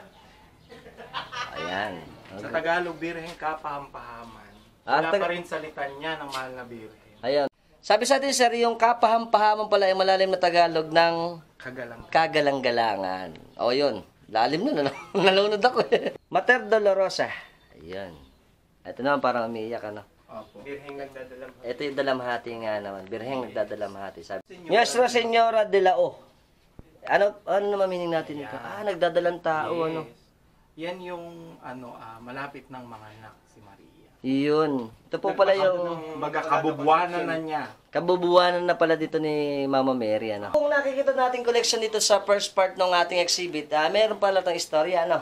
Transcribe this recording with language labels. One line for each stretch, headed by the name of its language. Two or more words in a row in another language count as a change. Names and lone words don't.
Filipino: Ayan. Sa Tagalog, birhen kapahampahaman. Ah, Wala pa rin salitan niya ng mahal na birhen. Ayan. Sabi sa atin, sir, yung kapahampahaman pala ay malalim na Tagalog ng kagalang-galangan. O yun. Lalim na. Nalunod ako eh. Mater Dolorosa. Ayan. Ito naman parang umiiyak, ano? Opo. Birheng nagdadalamhati. Ito yung dalamhati nga naman. Birheng nagdadalamhati. Sabi. Nuestra Señora de la O. Ano naman meaning natin ito? Nagdadalang tao, Yes. ano? Yan yung malapit ng mga anak si Maria. Yun. Ito po pala yung Magkakabubuanan na niya. kabubuanan na pala dito ni Mama Mary, ano? Kung nakikita natin collection dito sa
English: first part
Filipino: ng ating exhibit, meron pala itong istorya, ano?